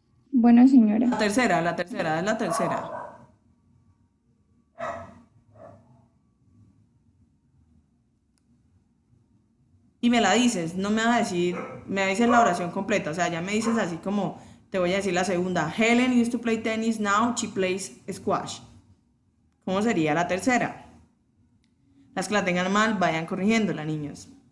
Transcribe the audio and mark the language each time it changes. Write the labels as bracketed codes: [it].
[es] Bueno, señora. La tercera, es la tercera. Y me la dices, no me vas a decir, me dices la oración completa, o sea, ya me dices así como, te voy a decir la segunda. [en] Helen used to play tennis, now she plays squash. [es] ¿Cómo sería la tercera? Las que la tengan mal, vayan corrigiéndola, niños.